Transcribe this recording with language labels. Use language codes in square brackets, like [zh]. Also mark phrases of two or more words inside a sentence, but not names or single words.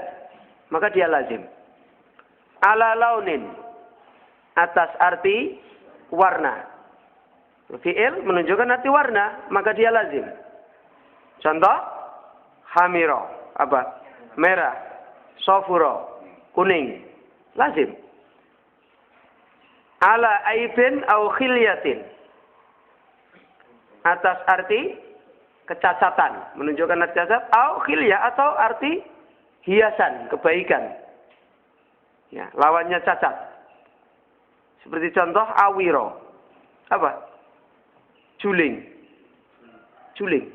[id] Maka dia lazim. [ar] على لون. [id] Atas arti warna. Fi'il menunjukkan arti warna, maka dia lazim. Contoh hamiro. Apa? Merah. Sofuro. Kuning. Lazim. [ar] على عيب أو حلية. [id] atas arti kecacatan, menunjukkan arti cacat, [ar] أو حلية [id] atau arti hiasan, kebaikan. Ya, lawannya cacat. Seperti contoh awiro. Apa? Juling. Juling.